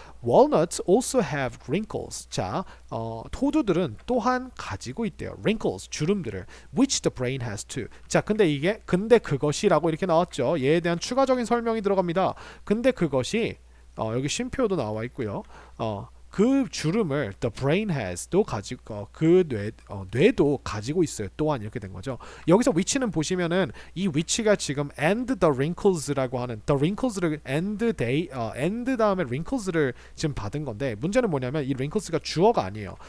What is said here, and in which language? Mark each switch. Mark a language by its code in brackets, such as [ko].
[en] Walnuts also have wrinkles. [ko] 자, 호두들은 또한 가지고 있대요. [en] Wrinkles, [ko] 주름들을, [en] which the brain has too. [ko] 자, 근데 그것이라고 이렇게 나왔죠. 얘에 대한 추가적인 설명이 들어갑니다. 근데 그것이 여기 쉼표도 나와 있고요. 그 주름을 [en] the brain has [ko] 도 가지고 뇌도 가지고 있어요. 또한 이렇게 된 거죠. 여기서 which는 보시면은 이 which가 지금 and the wrinkles라고 하는 the wrinkles를 and 다음에 wrinkles를 지금 받은 건데 문제는 뭐냐면 이 wrinkles가 주어가 아니에요.